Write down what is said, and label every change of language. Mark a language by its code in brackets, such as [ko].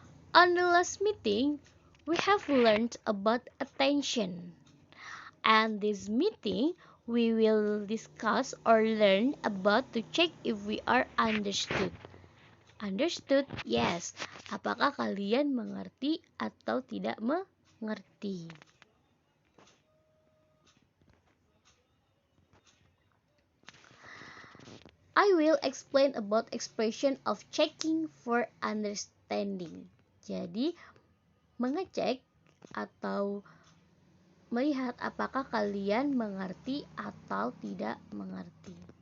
[en] On the last meeting, we have learned about attention. And this meeting, we will discuss or learn about to check if we are understood. Understood? Yes. [id] Apakah kalian mengerti atau tidak mengerti? [en] I will explain about expression of checking for understanding. [id] Jadi, mengecek atau melihat apakah kalian mengerti atau tidak mengerti.